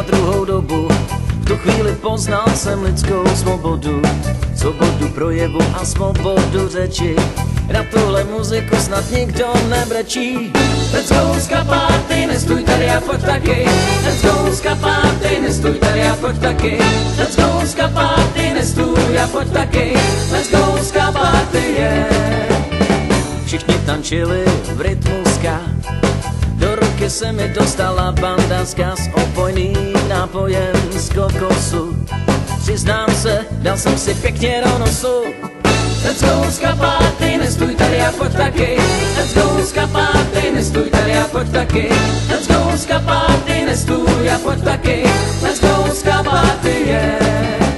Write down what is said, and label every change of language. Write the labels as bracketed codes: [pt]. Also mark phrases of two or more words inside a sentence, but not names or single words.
[cs] druhou dobu, v tu chvíli poznal jsem lidskou svobodu. Svobodu projevu a svobodu řeči, na tuhle muziku snad nikdo nebrečí. [en] Let's go ska party, [cs] nestůj tady a pojď taky. [en] Let's go ska party, [cs] nestůj tady a pojď taky. [en] Let's go ska party, [cs] nestůj a pojď taky. [en] Let's go ska party, yeah. [cs] Všichni tančili v rytmu ska, do ruky se mi dostala bandaska s opojným nápojem z kokosu. Přiznám se, dal jsem si pěkně do nosu. [en] Let's go ska party, [cs] nestůj tady a pojď taky. [en] Let's go ska party, [cs] nestůj tady a pojď taky. [en] Let's go ska party, [cs] nestůj a pojď taky. [en] Let's go ska party, yeah.